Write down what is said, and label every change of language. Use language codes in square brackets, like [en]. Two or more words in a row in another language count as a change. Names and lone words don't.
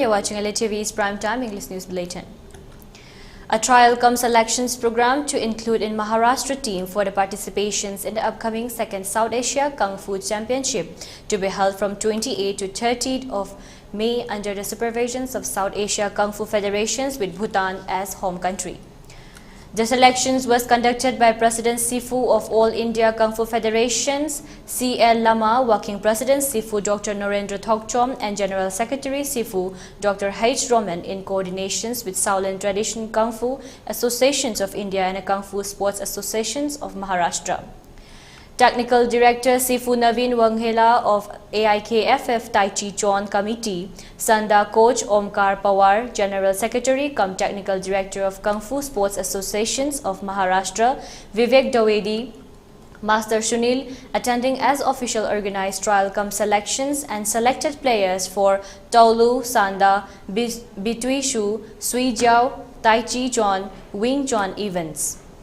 [en] You're watching ELITETV's Primetime English News Bulletin. A trial cum selections program to include in Maharashtra team for the participations in the upcoming second South Asia Kung Fu Championship to be held from 28th to 30th of May under the supervisions of South Asia Kung Fu Federations with Bhutan as home country. The selections was conducted by President Sifu of All India Kung Fu Federations, C.L. Lama, Working President Sifu Dr. Narendra Thokchom, and General Secretary Sifu Dr. H. Roman in coordinations with Shaolin Tradition Kung Fu Associations of India and Kung Fu Sports Associations of Maharashtra. Technical Director Sifu Naveen Wanghela of AIKFF Tai Chi Chuan Committee, Sanda Coach Omkar Pawar, General Secretary cum Technical Director of Kung Fu Sports Associations of Maharashtra, Vivek Dawedi, Master Sunil, attending as official organized trial cum selections and selected players for Taolu, Sanda, Bitui Shu, Sui Jiao, Tai Chi Chuan, Wing Chuan events.